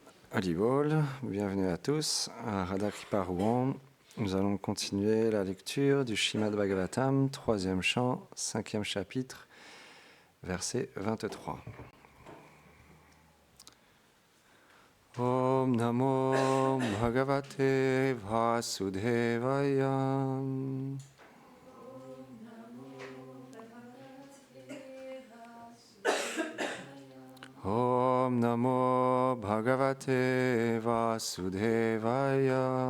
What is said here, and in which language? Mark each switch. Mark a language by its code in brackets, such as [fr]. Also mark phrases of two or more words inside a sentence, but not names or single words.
[fr] Haribol, bienvenue à tous à Radha Kripa Rouen. Nous allons continuer la lecture du Srimad Bhagavatam, 3e chant, 5e chapitre, verset 23. [sa] ॐ नमो भगवते वासुदेवाय. ॐ नमो भगवते वासुदेवाय.